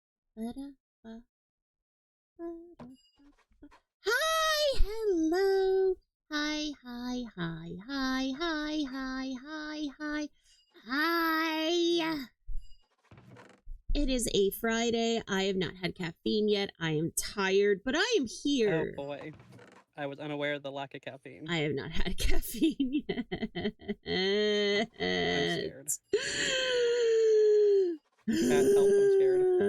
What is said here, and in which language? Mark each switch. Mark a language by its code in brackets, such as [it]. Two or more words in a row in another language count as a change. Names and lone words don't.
[en] Hi, hello. Hi, hi, hi, hi, hi, hi, hi, hi, hi. It is a Friday. I have not had caffeine yet. I am tired, but I am here. Oh boy. I was unaware of the lack of caffeine. I have not had caffeine yet. I'm scared. Can't help, I'm scared.